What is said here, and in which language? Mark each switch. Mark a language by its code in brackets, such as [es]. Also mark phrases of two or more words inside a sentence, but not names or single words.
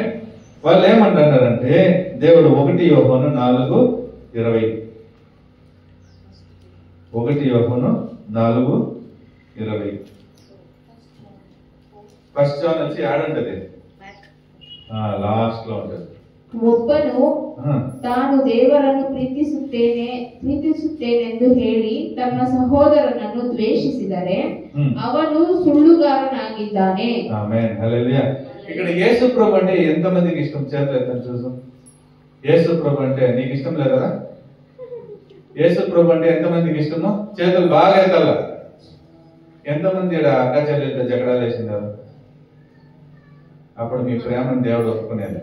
[te] వాళ్ళు ఏమంటున్నారంటే దేవుడు 1 యోహాను 4:20 1 యోహాను 4:20 [en] First John [te] వచ్చి యాడ్ ఉంటది, లాస్ట్ లో ఉంటది. [kn] ಒಬ್ಬನು ತಾನು ದೇವರನ್ನು ಪ್ರೀತಿಸುತ್ತೇನೆಂದು ಹೇಳಿ ತನ್ನ ಸಹೋದರನನ್ನು ದ್ವೇಷಿಸಿದರೆ ಅವನು ಸುಳ್ಳುಗಾರನಾಗಿದ್ದಾನೆ. [te] ఆమేన్. హల్లెలూయా. ఇక్కడ యేసు ప్రభు అంటే ఎంతమందికి ఇష్టం? చేతులు చూసాం. యేసు ప్రభు అంటే నీకు ఇష్టం లేదా? యేసు ప్రభు అంటే ఎంతమందికి ఇష్టమో చేతులు బాగా ఎత్తాల. ఎంతమంది అక్క చెల్లెలతో జగడాలు వేసిందారు? అప్పుడు మీ ప్రేమను దేవుడు ఒప్పుకునేది.